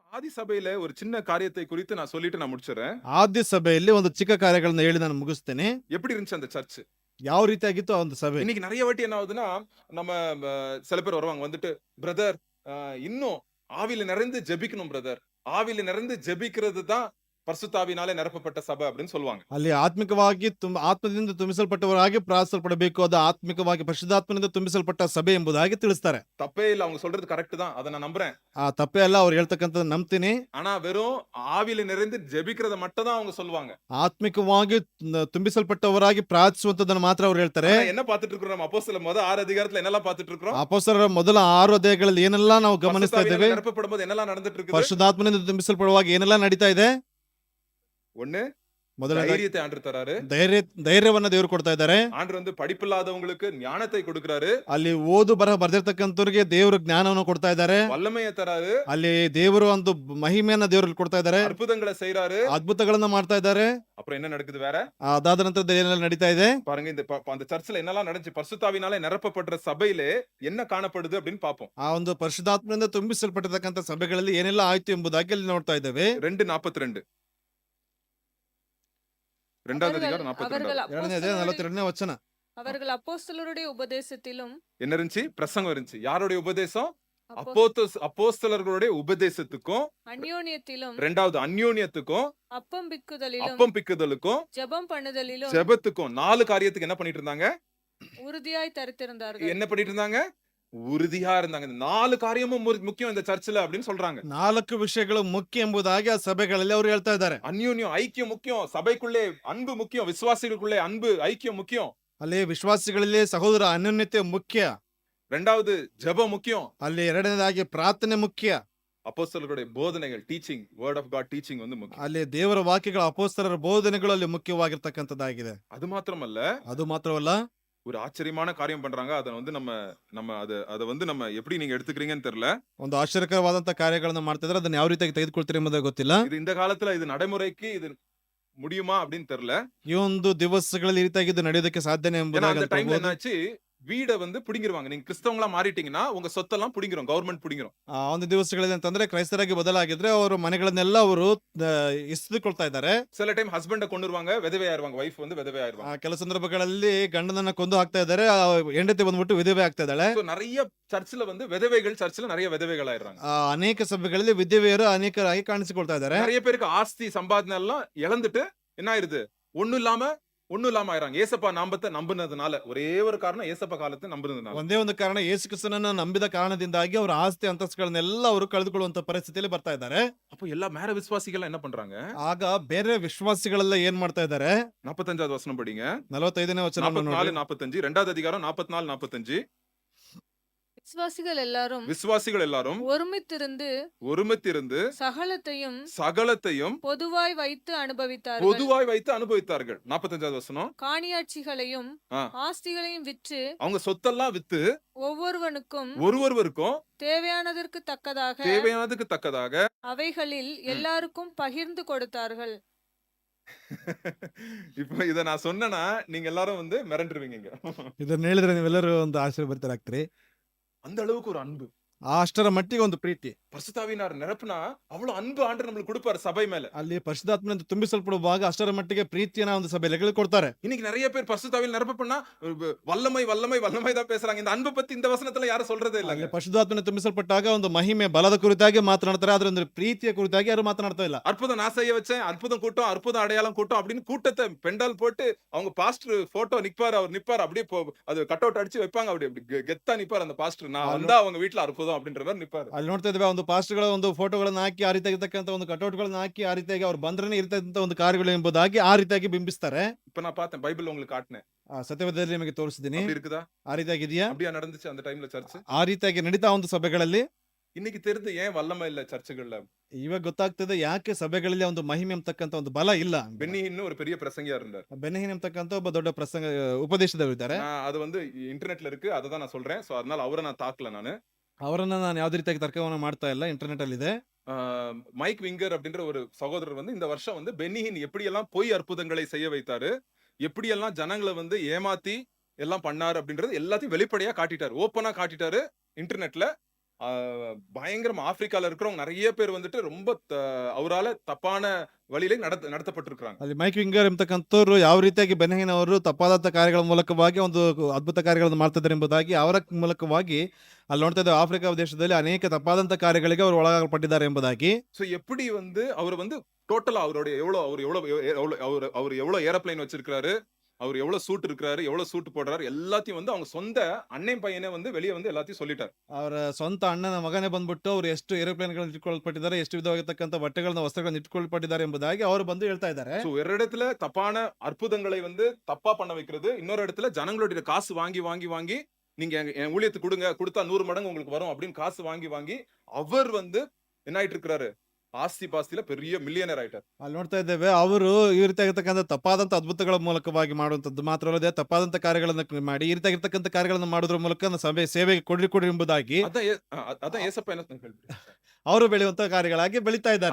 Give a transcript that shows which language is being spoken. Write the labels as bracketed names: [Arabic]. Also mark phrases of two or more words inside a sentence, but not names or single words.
[Tamil] சபையில ஒரு சின்ன காரியத்தை குறித்து நான் சொல்லிட்டு நான் முடிச்சுறேன். [Kannada] ಆದ್ಯ ಸಭೆಯಲ್ಲಿ ಒಂದು ಚಿಕ್ಕ ಕಾರ್ಯಗಳನ್ನ ಹೇಳಿ ನಾನು ಮುಗಿಸ್ತೇನೆ. [Tamil] எப்படி இருந்துச்சு அந்த சர்ச்? [Kannada] ಯಾವ ರೀತಿಯಾಗಿತ್ತು ಆ ಒಂದು ಸಭೆ? [Tamil] இன்னைக்கு நெறைய வாட்டி என்ன ஆகுதுன்னா, நம்ம சில பேர் வருவாங்க வந்துட்டு, பிரதர் இன்னும் ஆவியில நிறைந்து ஜெபிக்கணும் பிரதர். ஆவியில நிறைந்து ஜெபிக்கிறது தான் பரிசுத்தாவினாலே நிரப்பப்பட்ட சபை அப்படின்னு சொல்லுவாங்க. [Kannada] ಅಲ್ಲಿ ಆತ್ಮಿಕವಾಗಿ ಆತ್ಮದಿಂದ ತುಂಬಿಸಲ್ಪಟ್ಟವರಾಗಿ ಪ್ರಾರ್ಥಿಸಲ್ಪಡಬೇಕು, ಅದು ಆತ್ಮಿಕವಾಗಿ ಪರಿಶುದ್ಧಾತ್ಮನಿಂದ ತುಂಬಿಸಲ್ಪಟ್ಟ ಸಭೆ ಎಂಬುದಾಗಿ ತಿಳಿಸ್ತಾರೆ. [Tamil] தப்பே இல்ல, அவங்க சொல்றது கரெக்ட் தான். அதை நான் நம்புறேன். [Kannada] ಆ ತಪ್ಪೇ ಅಲ್ಲ, ಅವ್ರು ಹೇಳ್ತಕ್ಕಂಥದ್ದು ನಂಬ್ತೀನಿ. [Tamil] ஆனா வெறும் ஆவியில நிறைந்து ஜெபிக்கிறத மட்டும் தான் அவங்க சொல்லுவாங்க. [Kannada] ಆತ್ಮಿಕವಾಗಿ ತುಂಬಿಸಲ್ಪಟ್ಟವರಾಗಿ ಪ್ರಾರ್ಥಿಸುವಂತದನ್ನು ಮಾತ್ರ ಅವ್ರು ಹೇಳ್ತಾರೆ. [Tamil] ஆனா என்ன பார்த்துட்டு இருக்கிறோம்? நம்ம அப்போஸ்தலர் ಮೊದಲ 6 அதிகாரத்துல என்னெல்லாம் பார்த்துட்டு இருக்கிறோம்? [Kannada] ಅಪೊಸ್ತಲರ ಮೊದಲ 6 ಅಧ್ಯಾಯಗಳಲ್ಲಿ ಏನೆಲ್ಲ ನಾವು ಗಮನಿಸ್ತಾ ಇದ್ದೇವೆ? [Tamil] பரிசுத்தாவியினால நிரப்பப்படும்போது என்னெல்லாம் நடந்துட்டு இருக்குது? [Kannada] ಪರಿಶುದ್ಧಾತ್ಮನಿಂದ ತುಂಬಿಸಲ್ಪಡುವಾಗ ಏನೆಲ್ಲ ನಡೀತಾ ಇದೆ? [Tamil] ஒண்ணு, [Kannada] ಮೊದಲನೇದಾಗಿ [Tamil] தைரியத்தை ஆண்டவர் தராரு. [Kannada] ಧೈರ್ಯವನ್ನ ದೇವರು ಕೊಡ್ತಾ ಇದ್ದಾರೆ. [Tamil] ஆண்டவர் வந்து படிப்பில்லாதவங்களுக்கு ஞானத்தை கொடுக்கிறாரு. [Kannada] ಅಲ್ಲಿ ಓದು ಬರಹ ಬರ್ದಿರ್ತಕ್ಕಂಥವ್ರಿಗೆ ದೇವರು ಜ್ಞಾನವನ್ನು ಕೊಡ್ತಾ ಇದ್ದಾರೆ. [Tamil] வல்லமையை தராரு. [Kannada] ಅಲ್ಲಿ ದೇವರು ಒಂದು ಮಹಿಮೆಯನ್ನ ದೇವರಲ್ಲಿ ಕೊಡ್ತಾ ಇದ್ದಾರೆ. [Tamil] அற்புதங்களை செய்றாரு. [Kannada] ಅದ್ಭುತಗಳನ್ನ ಮಾಡ್ತಾ ಇದ್ದಾರೆ. [Tamil] அப்புறம் என்ன நடக்குது வேற? [Kannada] ಅದಾದ ನಂತರದಲ್ಲಿ ಏನೆಲ್ಲ ನಡೀತಾ ಇದೆ [Tamil] பாருங்க. இந்த அந்த சர்ச்சில் என்னெல்லாம் நடந்துச்சு? பரிசுத்தாவினாலே நிரப்பப்படுற சபையிலே என்ன காணப்படுது அப்படின்னு பாப்போம். [Kannada] ಆ ಒಂದು ಪರಿಶುದ್ಧಾತ್ಮನಿಂದ ತುಂಬಿಸಲ್ಪಟ್ಟಿರ್ತಕ್ಕಂಥ ಸಭೆಗಳಲ್ಲಿ ಏನೆಲ್ಲ ಆಯ್ತು ಎಂಬುದಾಗಿ ಅಲ್ಲಿ ನೋಡ್ತಾ ಇದ್ದೇವೆ. [Tamil] 2:42 இரண்டாவது அதிகாரம் 42 [Kannada] ಎರಡನೇ ಅಧ್ಯಾಯ 42ನೇ ವಚನ. [Tamil] அவர்கள் அப்போஸ்தலருடைய உபதேசத்திலும் என்ன இருந்துச்சு? பிரசங்கம் இருந்துச்சு. யாருடைய உபதேசம்? அப்போ- அப்போஸ்தலர்களுடைய உபதேசத்துக்கும், அந்யோன்யத்திலும் ரெண்டாவது அந்யோன்யத்துக்கும், அப்பம் பிக்குதலிலும் அப்பம் பிக்குதலுக்கும், ஜெபம் பண்ணுதலிலும் ஜெபத்துக்கும் 4 காரியத்துக்கு என்ன பண்ணிட்டு இருந்தாங்க? உறுதியாய் தரித்திருந்தார்கள். என்ன பண்ணிட்டு இருந்தாங்க? உறுதியா இருந்தாங்க. இந்த 4 காரியமும் முக்கியம் இந்த சர்ச்சில் அப்படின்னு சொல்றாங்க. [Kannada] 4 ವಿಷಯಗಳು ಮುಖ್ಯ ಎಂಬುದಾಗಿ ಆ ಸಭೆಗಳಲ್ಲಿ ಅವರು ಹೇಳ್ತಾ ಇದ್ದಾರೆ. [Tamil] அந்யோன்யம் ஐக்கியம் முக்கியம். சபைக்குள்ளே அன்பு முக்கியம். விசுவாசிகளுக்குள்ளே அன்பு ஐக்கியம் முக்கியம். [Kannada] ಅಲ್ಲಿ ವಿಶ್ವಾಸಿಗಳಲ್ಲಿ ಸಹೋದರ ಅನ್ಯೋನ್ಯತೆ ಮುಖ್ಯ. [Tamil] ரெண்டாவது ஜெபம் முக்கியம். [Kannada] ಅಲ್ಲಿ ಎರಡನೇದಾಗಿ ಪ್ರಾರ್ಥನೆ ಮುಖ್ಯ. [Tamil] அப்போஸ்தலர்களுடைய போதனைகள், [English] teaching, word of God teaching [Tamil] வந்து முக்கியம். [Kannada] ಅಲ್ಲಿ ದೇವರ ವಾಕ್ಯಗಳ ಅಪೊಸ್ತಲರ ಬೋಧನೆಗಳು ಅಲ್ಲಿ ಮುಖ್ಯವಾಗಿರ್ತಕ್ಕಂಥದ್ದಾಗಿದೆ. [Tamil] அது மாத்திரமல்ல, [Kannada] ಅದು ಮಾತ್ರವಲ್ಲ, [Tamil] ஒரு ஆச்சரியமான காரியம் பண்றாங்க. அத வந்து நம்ம அத வந்து நம்ம எப்படி நீங்க எடுத்துக்கிறீங்கன்னு தெரியல. [Kannada] ಒಂದು ಆಶ್ಚರ್ಯಕರವಾದಂತ ಕಾರ್ಯಗಳನ್ನ ಮಾಡ್ತಾ ಇದ್ರೆ ಅದನ್ನ ಯಾವ ರೀತಿಯಾಗಿ ತೆಗೆದುಕೊಳ್ತೀರಿ ಎಂಬುದು ಗೊತ್ತಿಲ್ಲ. [Tamil] இது இந்த காலத்துல இது நடைமுறைக்கு இது முடியுமா அப்படின்னு தெரியல. [Kannada] ಈ ಒಂದು ದಿವಸಗಳಲ್ಲಿ ಈ ರೀತಿಯಾಗಿ ಇದು ನಡೆಯೋದಕ್ಕೆ ಸಾಧ್ಯನೇ [Tamil] ஏன்னா [Kannada] ಎಂಬುದಾಗಿ [Tamil] அந்த டைம்ல [Kannada] ಅನ್ಕೊಳ್ಬೋದು. [Tamil] என்னாச்சு, வீட வந்து புடிங்கிருவாங்க. நீங்க கிறிஸ்தவங்களா மாறிட்டீங்கன்னா உங்க சொத்தெல்லாம் புடிங்கிரும், கவர்மெண்ட் புடிங்கிரும். [Kannada] ಆ ಒಂದು ದಿವಸಗಳಲ್ಲಿ ಅಂತಂದ್ರೆ ಕ್ರೈಸ್ತರಾಗಿ ಬದಲಾಗಿದ್ರೆ ಅವರು ಮನೆಗಳನ್ನೆಲ್ಲ ಅವರು ಇಸ್ದುಕೊಳ್ತಾ ಇದ್ದಾರೆ. [Tamil] சில டைம் ஹஸ்பண்ட கொன்னுருவாங்க, விதவையாயிருவாங்க. வைஃப் வந்து விதவையாயிருவாங்க. [Kannada] ಕೆಲ ಸಂದರ್ಭಗಳಲ್ಲಿ ಗಂಡನನ್ನ ಕೊಂದು ಹಾಕ್ತಾ ಇದ್ದಾರೆ, ಹೆಂಡತಿ ಬಂದ್ಬಿಟ್ಟು ವಿಧವೆ ಆಗ್ತಾ ಇದ್ದಾಳೆ. [Tamil] So நிறைய சர்ச்சில் வந்து விதவைகள், சர்ச்சில் நிறைய விதவைகள் ஆயிடுறாங்க. [Kannada] ಅನೇಕ ಸಭೆಗಳಲ್ಲಿ ವಿಧವೆಯರು ಅನೇಕರಾಗಿ ಕಾಣಿಸಿಕೊಳ್ತಾ ಇದ್ದಾರೆ. [Tamil] நிறைய பேருக்கு ஆஸ்தி சம்பாதனை எல்லாம் இழந்துட்டு என்ன ஆயிருது? ஒண்ணும் இல்லாம ஆயிராங்க. ஏசப்பா நாமத்தை நம்பினதுனால. ஒரே ஒரு காரணம், ஏசப்பா காலத்தை நம்பினதுனால. [Kannada] ಒಂದೇ ಒಂದು ಕಾರಣ, ಯೇಸು ಕ್ರಿಸ್ತನನ್ನ ನಂಬಿದ ಕಾರಣದಿಂದಾಗಿ ಅವರ ಆಸ್ತಿ ಅಂತಸ್ತುಗಳನ್ನೆಲ್ಲ ಅವರು ಕಳೆದುಕೊಳ್ಳುವಂತ ಪರಿಸ್ಥಿತಿಯಲ್ಲಿ ಬರ್ತಾ ಇದ್ದಾರೆ. [Tamil] அப்போ எல்லா மேல விசுவாசிகள் என்ன பண்றாங்க? [Kannada] ಆಗ ಬೇರೆ ವಿಶ್ವಾಸಿಗಳೆಲ್ಲ ಏನ್ ಮಾಡ್ತಾ ಇದ್ದಾರೆ? [Tamil] 45வது வசனம் படிங்க. [Kannada] 45ನೇ ವಚನ [Tamil] 44 45 இரண்டாவது அதிகாரம் 44 45. விசுவாசிகள் எல்லாரும் ஒருமித்திருந்து சகலத்தையும் பொதுவாய் வைத்து அனுபவித்தார்கள். 45வது வசனம். காணியாட்சிகளையும் ஆஸ்திகளையும் விற்று அவங்க சொத்தெல்லாம் வித்து ஒருவருக்கும் தேவையானதற்கு தக்கதாக அவைகளில் எல்லாருக்கும் பகிர்ந்து கொடுத்தார்கள். இப்ப இத நான் சொன்னேன்னா நீங்க எல்லாரும் வந்து மிரண்டுருவீங்க. [Kannada] ಇದನ್ನ ಹೇಳಿದ್ರೆ ನೀವೆಲ್ಲರೂ ಒಂದು ಆಶ್ಚರ್ಯಪಡ್ತೀರಾಗ್ತೀರಿ. [Tamil] அந்த அளவுக்கு ஒரு அன்பு, [Kannada] ಅಷ್ಟರ ಮಟ್ಟಿಗೆ ಒಂದು ಪ್ರೀತಿ. [Tamil] பரிசுத்தாவினார் நிரப்புனா அவ்வளவு அன்பு ஆண்டவர் நம்மளுக்கு கொடுப்பாரு சபை மேல. [Kannada] ಅಲ್ಲಿ ಪರಿಶುದ್ಧಾತ್ಮನಿಂದ ತುಂಬಿಸಲ್ಪಡುವಾಗ ಅಷ್ಟರ ಮಟ್ಟಿಗೆ ಪ್ರೀತಿಯನ್ನ ಒಂದು ಸಭೆಯಲ್ಲಿ ಕೊಡ್ತಾರೆ. [Tamil] இன்னைக்கு நிறைய பேர் பரிசுத்தாவியில் நிரப்பப்படனா வல்லமை தான் பேசுறாங்க. இந்த அன்பை பத்தி இந்த வசனத்துல யாரும் சொல்றதே இல்ல. [Kannada] ಅಲ್ಲಿ ಪರಿಶುದ್ಧಾತ್ಮನಿಂದ ತುಂಬಿಸಲ್ಪಟ್ಟಾಗ ಒಂದು ಮಹಿಮೆ ಬಲದ ಕುರಿತಾಗಿ ಮಾತನಾಡ್ತಾರೆ, ಆದ್ರೆ ಒಂದು ಪ್ರೀತಿಯ ಕುರಿತಾಗಿ ಯಾರು ಮಾತನಾಡ್ತಾ ಇಲ್ಲ. [Tamil] அற்புதம் நான் செய்ய வச்சேன், அற்புதம் கூட்டம், அற்புதம் அடையாளம் கூட்டம் அப்படின்னு கூட்டத்தை பெண்டால் போட்டு அவங்க பாஸ்டர் போட்டோ அவர் நிப்பார் அப்படியே அது [English] cut out [Tamil] அடிச்சு வைப்பாங்க. அப்படி கெத்தா நிப்பார் அந்த பாஸ்டர். நான் வந்தா அவங்க வீட்டுல அற்புதம் அப்படின்ற மாதிரி நிப்பாரு. [Kannada] ಅಲ್ಲಿ ನೋಡ್ತಾ ಇದ್ದೇವೆ, ಒಂದು ಪಾಸ್ಟರ್ಗಳ ಒಂದು ಫೋಟೋಗಳನ್ನ ಹಾಕಿ ಆ ರೀತಿಯಾಗಿ ಇರ್ತಕ್ಕಂಥ ಒಂದು ಕಟೌಟ್ಗಳನ್ನ ಹಾಕಿ ಆ ರೀತಿಯಾಗಿ ಅವ್ರು ಬಂದ್ರೆ ಇರ್ತಕ್ಕಂಥ ಒಂದು ಕಾರ್ಯಗಳು ಎಂಬುದಾಗಿ ಆ ರೀತಿಯಾಗಿ ಬಿಂಬಿಸ್ತಾರೆ. [Tamil] இப்ப நான் பார்த்தேன், பைபிள் உங்களுக்கு காட்டினேன். [Kannada] ಸತ್ಯವೇದದಲ್ಲಿ ನಿಮಗೆ ತೋರಿಸಿದ್ದೀನಿ. [Tamil] அப்படி இருக்குதா? [Kannada] ಆ ರೀತಿಯಾಗಿ ಇದೆಯಾ? [Tamil] அப்படியே நடந்துச்சு அந்த டைம்ல சர்ச். [Kannada] ಆ ರೀತಿಯಾಗಿ ನಡೀತಾ ಒಂದು ಸಭೆಗಳಲ್ಲಿ. [Tamil] இன்னைக்கு தெரிந்து ஏன் வல்லமை இல்ல சர்ச்சுகள்ல? [Kannada] ಇವಾಗ ಗೊತ್ತಾಗ್ತದೆ ಯಾಕೆ ಸಭೆಗಳಲ್ಲಿ ಒಂದು ಮಹಿಮೆ ಅಂತಕ್ಕಂಥ ಒಂದು ಬಲ ಇಲ್ಲ. [Tamil] பென்னிஹின் ஒரு பெரிய பிரசங்கியா இருந்தார். [Kannada] ಬೆನ್ನಹಿನ್ ಅಂತಕ್ಕಂಥ ಒಬ್ಬ ದೊಡ್ಡ ಪ್ರಸಂಗ ಉಪದೇಶದವರು ಇದ್ದಾರೆ. [Tamil] அது வந்து இன்டர்நெட்ல இருக்கு, அதை தான் நான் சொல்றேன். சோ அதனால அவரை நான் தாக்கல. நானு [Kannada] ಅವರನ್ನ ನಾನು ಯಾವುದೇ ರೀತಿಯಾಗಿ ತರ್ಕವನ್ನ ಮಾಡ್ತಾ ಇಲ್ಲ, ಇಂಟರ್ನೆಟ್ ಅಲ್ಲಿ ಇದೆ. [Tamil] மைக் விங்கர் அப்படின்ற ஒரு சகோதரர் வந்து இந்த வருஷம் வந்து பென்னிஹின் எப்படியெல்லாம் பொய் அற்புதங்களை செய்ய வைத்தாரு, எப்படியெல்லாம் ஜனங்களை வந்து ஏமாத்தி எல்லாம் பண்ணாரு அப்படின்றது எல்லாத்தையும் வெளிப்படையா காட்டிட்டாரு, ஓப்பனா காட்டிட்டாரு இன்டர்நெட்ல. பயங்கரமா ஆப்பிரிக்கால இருக்கிறவங்க நிறைய பேர் வந்துட்டு ரொம்ப அவரால தப்பான வழியிலே நடத்தப்பட்டிருக்கிறாங்க. [Kannada] ಅಲ್ಲಿ ಮೈಕ್ ವಿಂಗರ್ ಎಂಬತಕ್ಕಂಥವ್ರು ಯಾವ ರೀತಿಯಾಗಿ ಬೆನ್ಹೈನವರು ತಪ್ಪಾದಂಥ ಕಾರ್ಯಗಳ ಮೂಲಕವಾಗಿ ಒಂದು ಅದ್ಭುತ ಕಾರ್ಯಗಳನ್ನು ಮಾಡ್ತಿದ್ದಾರೆ ಎಂಬುದಾಗಿ ಅವರ ಮೂಲಕವಾಗಿ ಅಲ್ಲಿ ನೋಡ್ತಾ ಇದ್ದೇವೆ ಆಫ್ರಿಕಾ ದೇಶದಲ್ಲಿ ಅನೇಕ ತಪ್ಪಾದಂಥ ಕಾರ್ಯಗಳಿಗೆ ಅವರು ಒಳಗಾಗಲ್ಪಟ್ಟಿದ್ದಾರೆ ಎಂಬುದಾಗಿ. [Tamil] சோ எப்படி வந்து அவர் வந்து டோட்டலா அவருடைய அவர் எவ்வளவு ஏரோப்ளேன் வச்சிருக்காரு, அவர் எவ்வளவு சூட் இருக்கிறாரு, எவ்வளவு சூட் போடுறாரு, எல்லாத்தையும் வந்து அவங்க சொந்த அண்ணன் பையனே வந்து வெளியே வந்து எல்லாத்தையும் சொல்லிட்டார். [Kannada] ಅವರ ಸ್ವಂತ ಅಣ್ಣನ ಮಗನೇ ಬಂದ್ಬಿಟ್ಟು ಅವರು ಎಷ್ಟು ಏರೋಪ್ಲೇನ್ಗಳನ್ನು ಇಟ್ಕೊಳ್ಪಟ್ಟಿದ್ದಾರೆ, ಎಷ್ಟು ವಿಧವಾಗಿರ್ತಕ್ಕಂಥ ಬಟ್ಟೆಗಳನ್ನ ವಸ್ತ್ರಗಳನ್ನು ಇಟ್ಕೊಳ್ಪಟ್ಟಿದ್ದಾರೆ ಎಂಬುದಾಗಿ ಅವರು ಬಂದು ಹೇಳ್ತಾ ಇದ್ದಾರೆ. [Tamil] சோ ஒரு இடத்துல தப்பான அற்புதங்களை வந்து தப்பா பண்ண வைக்கிறது, இன்னொரு இடத்துல ஜனங்களுடைய காசு வாங்கி வாங்கி வாங்கி நீங்க என் ஊழியத்துக்கு கொடுங்க, கொடுத்தா 100 மடங்கு உங்களுக்கு வரும் அப்படின்னு காசு வாங்கி வாங்கி அவர் வந்து என்ன ஆயிட்டு இருக்கிறாரு, [Kannada] ಆಸ್ತಿ ಪಾಸ್ತಿಲ பெரிய ಮಿಲಿಯನರ್ ಆಯ್ತಾರ. ಅಲ್ಲಿ ನೋಡ್ತಾ ಇದ್ದೇವೆ ಅವರು ಈ ರೀತಿಯಾಗಿರ್ತಕ್ಕಂಥ ತಪ್ಪಾದಂಥ ಅದ್ಭುತಗಳ ಮೂಲಕವಾಗಿ ಮಾಡುವಂಥದ್ದು ಮಾತ್ರ ಅಲ್ಲದೆ ತಪ್ಪಾದಂಥ ಕಾರ್ಯಗಳನ್ನು ಮಾಡಿ ಈ ರೀತಿಯಾಗಿರ್ತಕ್ಕಂಥ ಕಾರ್ಯಗಳನ್ನು ಮಾಡೋದ್ರ ಮೂಲಕ ಸಭೆ ಸೇವೆಗೆ ಕೊಡ್ರಿ ಎಂಬುದಾಗಿ ಅದ ಏಸಪ್ಪ என்ன ಹೇಳ್ಬಿಡಿ, ಅವರು ಬೆಳೆಯುವಂತ ಕಾರ್ಯಗಳಾಗಿ ಬೆಳೀತಾ ಇದ್ದಾರೆ.